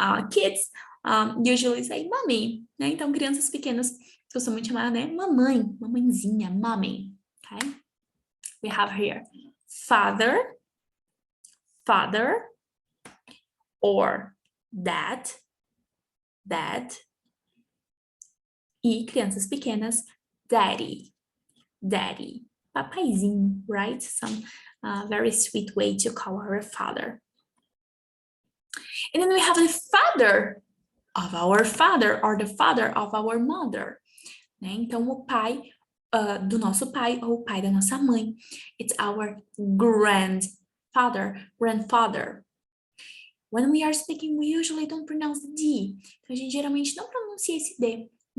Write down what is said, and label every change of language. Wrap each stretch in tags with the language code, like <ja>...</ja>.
<en>Kids usually say mommy, né?</en> <pt>Então, crianças pequenas costumam muito chamar, né?</pt> <en>Mamãezinha, mommy, okay? We have here father, or dad,</en> <pt>e crianças pequenas,</pt> <en>daddy, papaizinho, right? Some very sweet way to call our father. And then we have the father of our father, or the father of our mother, né?</en> <pt>Então, o pai do nosso pai, ou o pai da nossa mãe.</pt> <en>It's our grandfather. When we are speaking, we usually don't pronounce the D.</en> <pt>Então, a gente geralmente não pronuncia esse D.</pt>